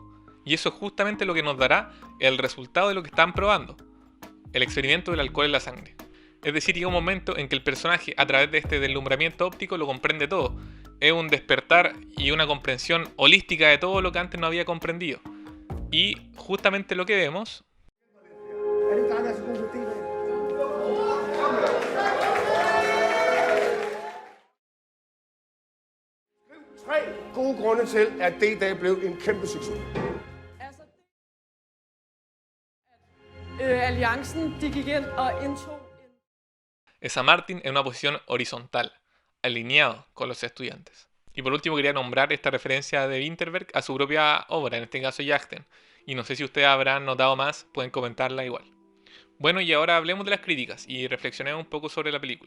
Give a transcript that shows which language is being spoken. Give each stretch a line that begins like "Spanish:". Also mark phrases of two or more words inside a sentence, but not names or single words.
Spanish: Y eso es justamente lo que nos dará el resultado de lo que están probando, el experimento del alcohol en la sangre. Es decir, llega un momento en que el personaje, a través de este deslumbramiento óptico, lo comprende todo. Es un despertar y una comprensión holística de todo lo que antes no había comprendido. Y justamente lo que vemos...
Danish: gode grunde til, at D-Dag blev en kæmpe succes. Alliancen, de gik ind og indtog
Spanish: Es a Martin en una posición horizontal, alineado con los estudiantes. Y por último quería nombrar esta referencia de Winterberg a su propia obra, en este caso Yachten. Y no sé si ustedes habrán notado más, pueden comentarla igual. Bueno, y ahora hablemos de las críticas y reflexionemos un poco sobre la película.